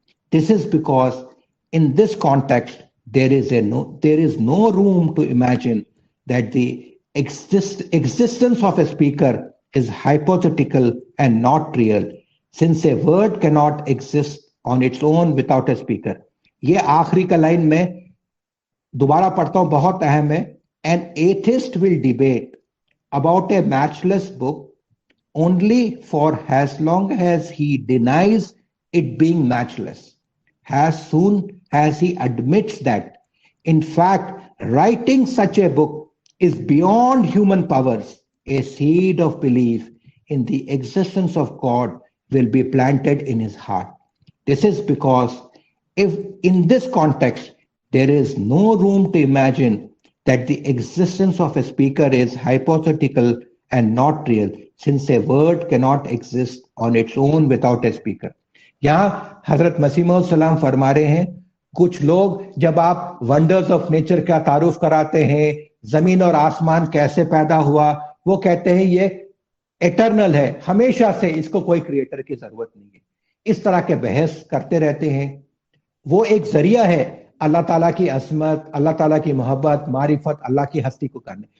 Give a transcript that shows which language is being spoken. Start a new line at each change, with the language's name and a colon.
English: This is because in this context there is no room to imagine that the existence of a speaker is hypothetical and not real, since a word cannot exist on its own without a speaker.
Urdu: یہ آخری کا line میں دوبارہ پڑھتا ہوں، بہت اہم ہے.
English: An atheist will debate about a matchless book only for as long as he denies it being matchless, as soon as he admits that, in fact, writing such a book is beyond human powers. A seed of belief in the existence of God will be planted in his heart. This is because if in this context there is no room to imagine that the existence of a speaker is hypothetical and not real, since a word cannot exist on its own without a speaker.
Urdu: یہاں حضرت مسیح موعود السلام فرما رہے ہیں کچھ لوگ جب آپ ونڈرز آف نیچر کا تعارف کراتے ہیں، زمین اور آسمان کیسے پیدا ہوا، وہ کہتے ہیں یہ ایٹرنل ہے، ہمیشہ سے، اس کو کوئی کریٹر کی ضرورت نہیں ہے. اس طرح کے بحث کرتے رہتے ہیں. وہ ایک ذریعہ ہے اللہ تعالیٰ کی عظمت، اللہ تعالیٰ کی محبت، معرفت، اللہ کی ہستی کو کرنے.